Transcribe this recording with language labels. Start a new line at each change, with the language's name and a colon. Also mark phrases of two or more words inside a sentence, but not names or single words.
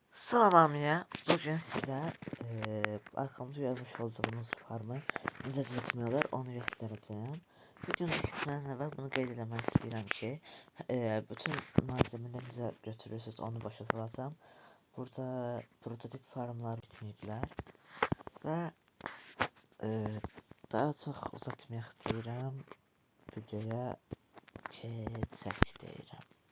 Azerbaijani: Salam ya.
Turkish: Bugün size arkamda görmüş olduğunuz farmı
Azerbaijani: necə düzəltmək onu
Turkish: göstereceğim. Bir gün gitmeden evvel
Azerbaijani: bunu qeyd eləmək istəyirəm ki, bütün malzemelerinizi götürürsünüz, onu başa salacağım. Burada prototip farmlar bitməyiblər və daha çox uzatmayaq deyirəm. Videoya keçək deyirəm.